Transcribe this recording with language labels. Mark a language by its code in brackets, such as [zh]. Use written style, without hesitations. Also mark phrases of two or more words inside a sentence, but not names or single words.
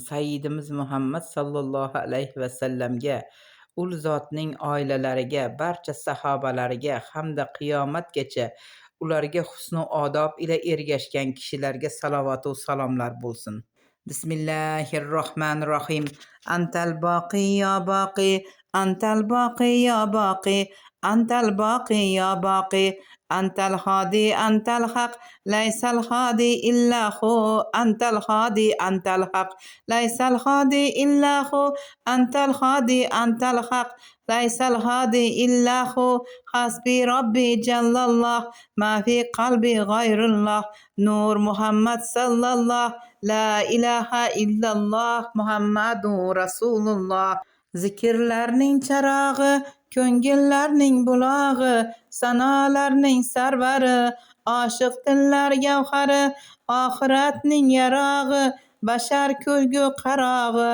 [uz] Sayyidimiz Muhammad [ar] صلى الله عليه وسلم, [uz] ul zotning oilalariga, barcha sahobalariga hamda qiyomatgacha ularga husnu odob ila ergashgan kishilarga salovat va salomlar bo'lsin. [ar] بسم الله الرحمن الرحيم. أنت الباقي يا باقي، أنت الباقي يا باقي، أنت الباقي يا باقي, أنت الهادي أنت الحق، ليس الهادي إلا هو، أنت الهادي أنت الحق، ليس الهادي إلا هو، أنت الهادي أنت الحق، ليس الهادي إلا هو، حسبي ربي جل الله، ما في قلبي غير الله، نور محمد صلى الله، لا إله إلا الله محمد رسول الله. [uz] Zikrlarning charog'i, ko'ngillarning bulog'i, sanolarning sarvari, oshiq dillar gavhari, oxiratning yarog'i, bashar kulgu qarog'i.